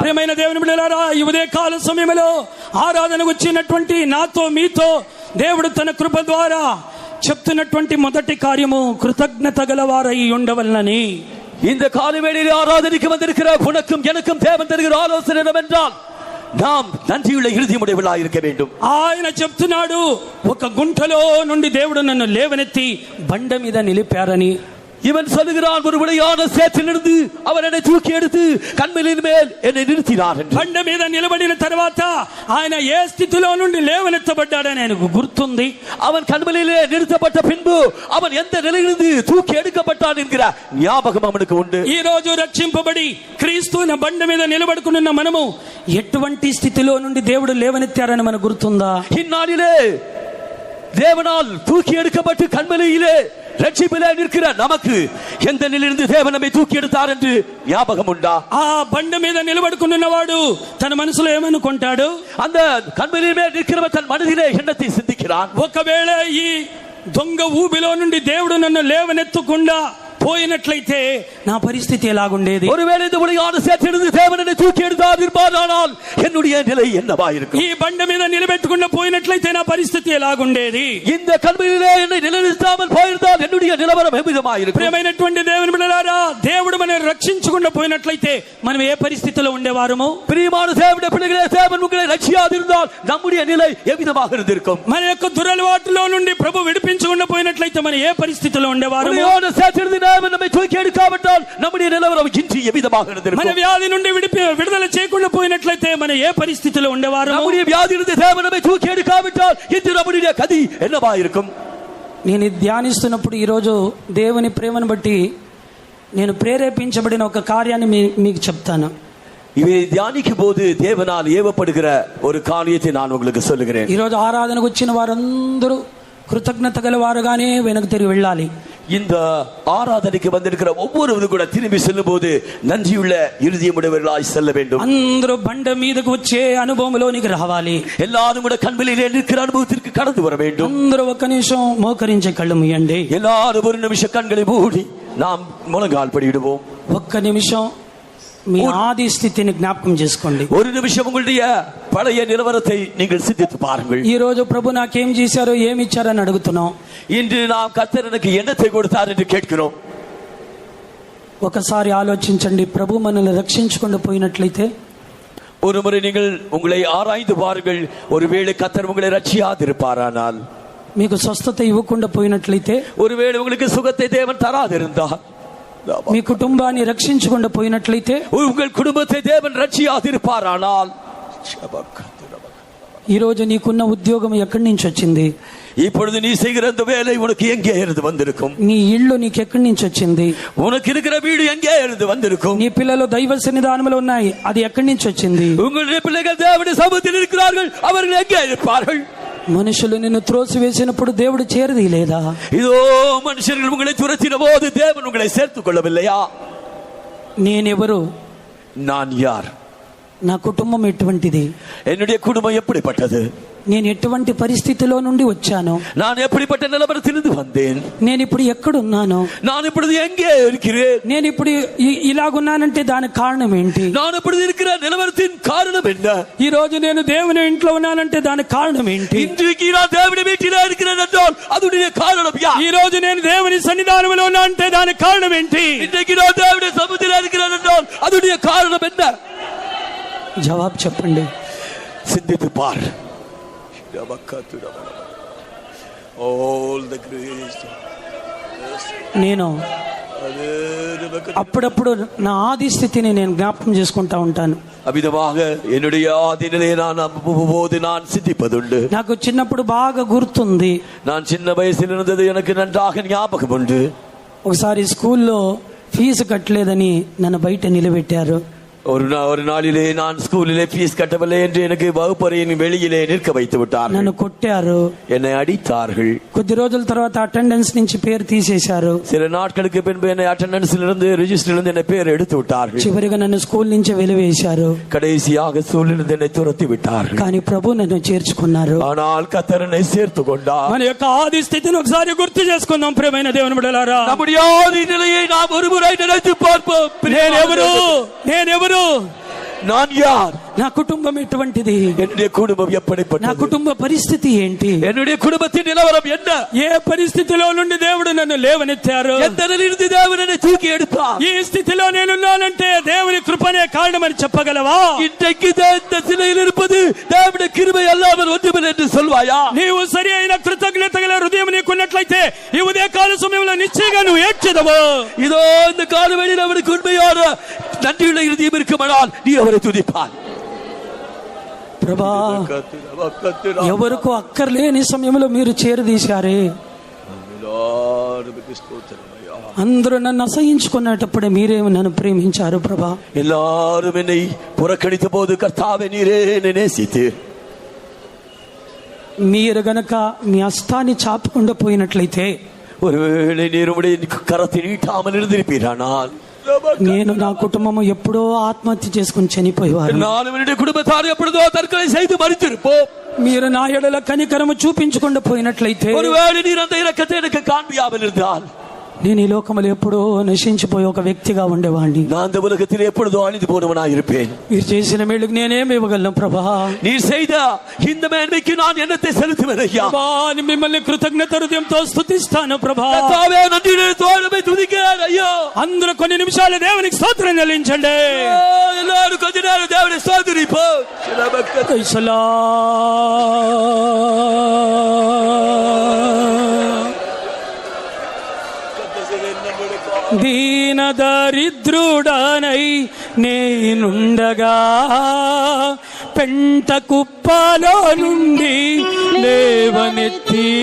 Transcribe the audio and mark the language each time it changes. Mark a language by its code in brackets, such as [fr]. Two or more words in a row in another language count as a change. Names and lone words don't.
[te] ప్రియమైన దేవుని బిడ్డలారా, ఈ ఉదయ కాల సమయంలో ఆరాధనకు వచ్చినటువంటి నాతో మీతో దేవుడు తన కృప ద్వారా చెప్తున్నటువంటి మొదటి కార్యము కృతజ్ఞత గలవారై ఉండవలనని. [ta] இந்த காலவேளையில் ஆராதனைக்கு வந்திருக்கிற உனக்கும் எனக்கும் தேவன் தருகிற ஆலோசனை என்னவென்றால் நாம் நன்றியுள்ள இருதயமுடையவர்களாய் இருக்க வேண்டும். [te] ఆయన చెప్తున్నాడు, ఒక గుంటలో నుండి దేవుడు నన్ను లేవనెత్తి బండ మీద నిలిపారని. [ta] இவன் சொல்லுகிறான், ஒரு விளையாட சேற்றிலிருந்து அவர் என்னை தூக்கி எடுத்து கண்மலையின் மேல் என்னை நிறுத்தினார். [te] బండ మీద నిలబడిన తర్వాత ఆయన ఏ స్థితిలో నుండి లేవనెత్తబడ్డాడని ఆయనకు గుర్తుంది. [ta] அவன் கண்மலையிலே நிறுத்தப்பட்ட பின்பு அவன் எந்த நிலையிலிருந்து தூக்கி எடுக்கப்பட்டான் என்கிற ஞாபகம் அவனுக்கு உண்டு. [te] ఈ రోజు రక్షింపబడి క్రీస్తున బండ మీద నిలబడుకున్న మనము ఎటువంటి స్థితిలో నుండి దేవుడు లేవనెత్తారని మనకు గుర్తుందా? [ta] இந்நாளிலே தேவனால் தூக்கி எடுக்கப்பட்டு கண்மலையிலே ரட்சிப்பிலே நிற்கிற நமக்கு எந்த நிலையிலிருந்து தேவன் நம்மை தூக்கி எடுத்தார் என்று ஞாபகம் உண்டா? [te] ఆ బండ మీద నిలబడుకున్నవాడు తన మనసులో ఏమనుకుంటాడు? [ta] அந்த கண்மலையிலே நிற்கிறவன் தன் மனதிலே எண்ணத்தை சிந்திக்கிறான். [te] ఒకవేళ ఈ దొంగ ఊబిలో నుండి దేవుడు నన్ను లేవనెత్తకుండా போயினట్లయితే నా పరిస్థితి ఎలాగుండేది? [ta] ஒருவேளை இந்த உலகான சேற்றிலிருந்து தேவன் என்னை தூக்கி எடுத்தால் என்னுடைய நிலை என்னவா இருக்கும்? [te] ఈ బండ మీద నిలబెట్టుకున్న పోయినట్లయితే నా పరిస్థితి ఎలాగుండేది? [ta] இந்த கல்வியிலே என்னை நிலைநிறுத்தாமல் போயிருந்தால் என்னுடைய நிலவரம் எவ்விதமா இருக்கும்? [te] ప్రియమైనటువంటి దేవుని బిడ్డలారా, దేవుడు మనల్ని రక్షించకుండా పోయినట్లయితే మనం ఏ పరిస్థితిలో ఉండేవారము? [ta] பிரியமான தேவனுடைய பிள்ளைகளே, தேவன் உங்களை ரட்சியாதிருந்தால் நம்முடைய நிலை எவ்விதமாக இருந்திருக்கும்? [te] మన యొక్క దురలవాటులో నుండి ప్రభు విడిపించకుండా పోయినట్లయితే మనం ఏ పరిస్థితిలో ఉండేవారము? [ta] நம்மை தூக்கி எடுக்காவிட்டால் நம்முடைய நிலவரம் இன்றி எவ்விதமாக இருந்திருக்கும்? [te] మన వ్యాధి నుండి విడుదల చేయకుండా పోయినట్లయితే మనం ఏ పరిస్థితిలో ఉండేవారము? [ta] நம்முடைய వ్యాధిயிலிருந்து தேவன் நம்மை தூக்கி எடுக்காவிட்டால் இன்று நம்முடைய கதி என்னவா இருக்கும்? [te] నేను ధ్యానిస్తున్నప్పుడు ఈరోజు దేవుని ప్రేమను బట్టి నేను ప్రేరేపించబడిన ఒక కార్యాన్ని మీకు చెప్తాను. [ta] இவை தியானிக்கும் போது தேவனால் ஏவப்படுகிற ஒரு காரியத்தை நான் உங்களுக்கு சொல்லுகிறேன். [te] ఈరోజు ఆరాధనకు వచ్చిన వారందరూ కృతజ్ఞత గల వారుగానే వెనక్కి తిరిగి వెళ్ళాలి. [ta] இந்த ஆராதனைக்கு வந்திருக்கிற ஒவ்வொருவரும் கூட திரும்பி செல்லும் போது நன்றியுள்ள இருதயமுடையவர்களாய் செல்ல வேண்டும். [te] అందరూ బండ మీదకు వచ్చే అనుభవంలోనికి రావాలి. [ta] எல்லாரும் கூட கண்களிலே நிற்கிற அனுபவத்திற்கு கடந்து வர வேண்டும். [te] అందరూ ఒక్క నిమిషం మోకరించే కళ్ళు మూయండి. [ta] எல்லாரும் ஒரு நிமிஷம் கண்களை மூடி நாம் முழங்கால் படியிடுவோம். [te] ఒక్క నిమిషం మీ ఆది స్థితిని జ్ఞాపకం చేసుకోండి. [ta] ஒரு நிமிஷம் உங்களுடைய பழைய நிலவரத்தை நீங்கள் சிந்தித்து பாருங்கள். [te] ఈ రోజు ప్రభు నాకేం చేశారో ఏమి ఇచ్చారని అడుగుతున్నాం. [ta] இன்று நாம் கர்த்தர் எனக்கு என்னத்தை கொடுத்தார் என்று கேட்கிறோம். [te] ఒకసారి ఆలోచించండి, ప్రభు మనల్ని రక్షించకుండా పోయినట్లయితే [ta] ஒரு முறை நீங்கள் உங்களை ஆராய்ந்து பாருங்கள். ஒருவேளை கர்த்தர் உங்களை ரட்சியாதிருப்பாரானால், [te] మీకు స్వస్థత ఇవ్వకుండా పోయినట్లయితే, [ta] ஒருவேளை உங்களுக்கு சுகத்தை தேவன் தராதிருந்தால், [te] మీ కుటుంబాన్ని రక్షించకుండా పోయినట్లయితే, [ta] உங்கள் குடும்பத்தை தேவன் ரட்சியாதிருப்பாரானால், [te] ఈ రోజు నీకున్న ఉద్యోగం ఎక్కడి నుంచి వచ్చింది? [ta] இப்பொழுது நீ செய்கிற அந்த வேலை உனக்கு எங்கே இருந்து வந்திருக்கும்? [te] నీ ఇల్లు నీకు ఎక్కడి నుంచి వచ్చింది? [ta] உனக்கு இருக்கிற வீடு எங்கே இருந்து வந்திருக்கும்? [te] నీ పిల్లలు దైవ సన్నిధానంలో ఉన్నాయి, అది ఎక్కడి నుంచి వచ్చింది? [ta] உங்களுடைய பிள்ளைகள் தேவனுடைய சமூகத்தில் இருக்கிறார்கள், அவர்கள் எங்கே இருப்பார்கள்? [te] మనుషులు నిన్ను త్రోసివేసినప్పుడు దేవుడు చేరదీయలేదా? [ta] இதோ மனுஷர்கள் உங்களை துரத்தின போது தேவன் உங்களை சேர்த்துக் கொள்ளவில்லையா? [te] నేనెవరు? [ta] நான் யார்? [te] నా కుటుంబం ఎటువంటిది? [ta] என்னுடைய குடும்பம் எப்படிப்பட்டது? [te] నేను ఎటువంటి పరిస్థితిలో నుండి వచ్చాను? [ta] நான் எப்படிப்பட்ட நிலவரத்திலிருந்து வந்தேன்? [te] నేను ఇప్పుడు ఎక్కడున్నాను? [ta] நான் இப்பொழுது எங்கே இருக்கிறேன்? [te] నేను ఇప్పుడు ఇలాగున్నానంటే దానికి కారణం ఏంటి? [ta] நான் இப்பொழுது இருக்கிற நிலவரத்தின் காரணம் என்ன? [te] ఈ రోజు నేను దేవుని ఇంట్లో ఉన్నానంటే దానికి కారణం ఏంటి? [ta] இன்றைக்கு நான் தேவனுடைய வீட்டிலே இருக்கிறேன் என்றால் அதுடைய காரணம் யார்? [te] ఈ రోజు నేను దేవుని సన్నిధానంలో ఉన్నానంటే దానికి కారణం ఏంటి? [ta] இன்றைக்கு நான் தேவனுடைய சமூகத்தில் இருக்கிறேன் என்றால் அதுடைய காரணம் என்ன? [te] జవాబు చెప్పండి. [ta] சிந்தித்து பார். [en] All the grace. [te] నేను అప్పుడప్పుడు నా ఆది స్థితిని నేను జ్ఞాపకం చేసుకుంటా ఉంటాను. [ta] அவ்விதமாக என்னுடைய ஆதி நிலையை நான் போது நான் சிந்திப்பதுண்டு. [te] నాకు చిన్నప్పుడు బాగా గుర్తుంది. [ta] நான் சின்ன வயசில் இருந்தது எனக்கு நன்றாக ஞாபகம் உண்டு. [te] ఒకసారి స్కూల్లో ఫీజు కట్టలేదని నన్ను బయట నిలబెట్టారు. [ta] ஒரு நாளிலே நான் ஸ்கூலிலே ஃபீஸ் கட்டவில்லை என்று எனக்கு வகுப்பறையின் வெளியிலே நிற்க வைத்து விட்டார்கள். [te] నన్ను కొట్టారు, [ta] என்னை అడిத்தார்கள். [te] కొద్ది రోజుల తర్వాత అటెండెన్స్ నుంచి పేరు తీసేశారు. [ta] சில நாட்களுக்கு பின்பு என்னை அட்டெண்டன்ஸில் இருந்து ரிஜிஸ்டரில் இருந்து என்னை பேர் எடுத்து விட்டார்கள். [te] చివరిగా నన్ను స్కూల్ నుంచి వెలివేశారు. [ta] கடைசியாக ஸ்கூலில் என்னை துரத்தி விட்டார்கள். [te] కానీ ప్రభు నన్ను చేర్చుకున్నారు. [ta] ஆனால் கர்த்தர் என்னை சேர்த்து கொண்டார். [te] మన యొక్క ఆది స్థితిని ఒకసారి గుర్తు చేసుకుందాం ప్రియమైన దేవుని బిడ్డలారా. [ta] நம்முடைய ஆதி நிலையை நாம் ஒருமுறை நினைத்து பார்ப்போம். [te] నేనెవరు? [ta] நான் யார்? [te] నా కుటుంబం ఎటువంటిది? [ta] என்னுடைய குடும்பம் எப்படிப்பட்டது? [te] నా కుటుంబ పరిస్థితి ఏంటి? [ta] என்னுடைய குடும்பத்தின் நிலவரம் என்ன? [te] ఏ పరిస్థితిలో నుండి దేవుడు నన్ను లేవనెత్తారు? [ta] எந்த நிலையிலிருந்து தேவன் என்னை தூக்கி எடுத்தார்? [te] ఈ స్థితిలో నేనున్నానంటే దేవుని కృపనే కారణమని చెప్పగలవా? [ta] இன்றைக்கு இந்த நிலையில் இருப்பது தேவனுடைய கிருபை அல்லாமல் ஒன்றுமில்லை என்று சொல்வாயா? [te] నీవు సరి అయిన కృతజ్ఞత గల హృదయం నీకున్నట్లయితే ఈ ఉదయ కాల సమయంలో నిశ్చయంగా నువ్వు ఏడ్చెదవు. [ta] இதோ இந்த காலவெளியில் அவனுக்கு உண்மையான நன்றியுள்ள இருதயம் இருக்குமானால் நீ அவரை துதிப்பாய். [te] ప్రభా, ఎవరికో అక్కర్లేని సమయంలో మీరు చేరదీశారే. అందరూ నన్ను అసహించుకునేటప్పుడే మీరేమో నన్ను ప్రేమించారు ప్రభా. [ta] எல்லாரும் என்னை புறக்கணித்த போது கர்த்தாவே நீரே என்னை நேசித்தீர். [te] మీరు గనక మీ హస్తాన్ని చాపకుండా పోయినట్లయితే, [ta] ஒருவேளை நீர் உம்முடைய கரத்தை நீட்டாமல் இருந்திருப்பீரானால் [te] నేను నా కుటుంబము ఎప్పుడో ఆత్మహత్య చేసుకుని చనిపోయేవారు. [ta] நானும் என்னுடைய குடும்பத்தார் எப்பொழுதோ தற்கொலை செய்து மரித்திருப்போம். [te] మీరు నా ఎడల కనికరము చూపించకుండా పోయినట్లయితే, [ta] ஒருவேளை நீர் அந்த இரக்கத்தை எனக்கு காண்பியாமல் இருந்தால் [te] నేను ఈ లోకములో ఎప్పుడో నశించిపోయే ఒక వ్యక్తిగా ఉండేవాడిని. [ta] நான் இந்த உலகத்தில் எப்பொழுதோ அழிந்து போனவனாய் இருப்பேன். [te] మీరు చేసిన మేలుకు నేనేమి ఇవ్వగలను ప్రభా? [ta] நீர் செய்த இந்த மேன்மைக்கு நான் என்னத்தை செலுத்துவேன் ஐயா? [te] మిమ్మల్ని కృతజ్ఞత హృదయంతో స్తుతిస్తాను ప్రభా. [ta] கர்த்தாவே நன்றியோடு துதிக்கிறேன் ஐயா. [te] అందరూ కొన్ని నిమిషాలు దేవునికి స్తోత్రం చెల్లించండి. [ta] எல்லாரும் கொஞ்ச நேரம் தேவனை ஸ்தோத்திரிப்போம். [te] దీన దరిద్రుడనై నేనుండగా పెంట కుప్పలో నుండి లేవనెత్తి,